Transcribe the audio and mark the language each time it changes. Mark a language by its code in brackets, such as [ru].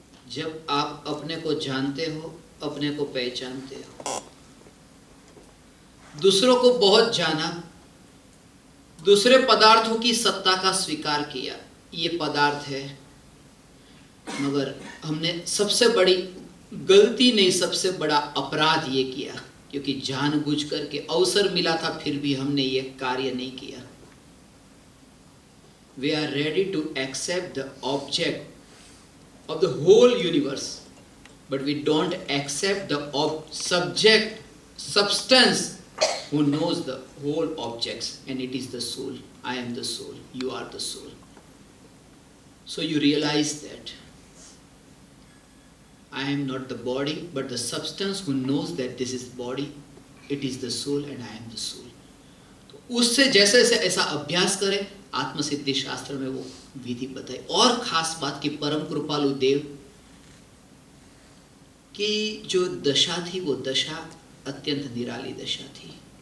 [hi] जब आप अपने को जानते हो, अपने को पहचानते हो, दूसरों को बहुत जाना, दूसरे पदार्थों की सत्ता का स्वीकार किया, ये पदार्थ है, मगर हमने सबसे बड़ी गलती नहीं, सबसे बड़ा अपराध ये किया, क्योंकि जानबूझ करके अवसर मिला था फिर भी हमने ये कार्य नहीं किया। [en] We are ready to accept the object of the whole universe, but we don't accept the subject, substance who knows the whole objects, and it is the soul. I am the soul, you are the soul. So you realize that I am not the body, but the substance who knows that this is body, it is the soul, and I am the soul. [hi] तो उससे जैसे जैसे ऐसा अभ्यास करें, आत्मसिद्धि शास्त्र में वो विधि बताई। और खास बात की परम कृपालु देव की जो दशा थी, वो दशा अत्यंत निराली दशा थी।